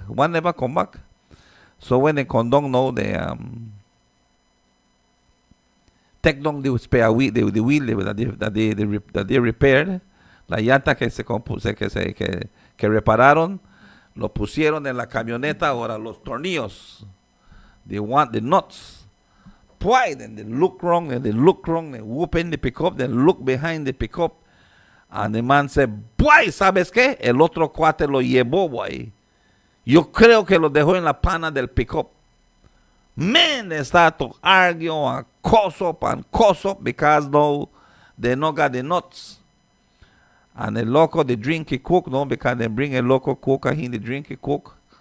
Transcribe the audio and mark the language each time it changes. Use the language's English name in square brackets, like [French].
[English] One never come back. So when they come down now, they take down the spare wheel, the wheel that they repaired, [Spanish] la llanta que repararon, lo pusieron en la camioneta. Ahora los tornillos, [English] they want the nuts. Why? Then they look wrong, they whoop in the pickup, then look behind the pickup, and the man said, boy, [Spanish] ¿sabes qué? El otro cuate lo llevó, boy. Yo creo que lo dejó en la pana del pickup. [English] Man, they start to argue and cuss up because no, they no got the nuts. And the loco, they drink a coke, no, because they bring a loco coke and he they drink a coke.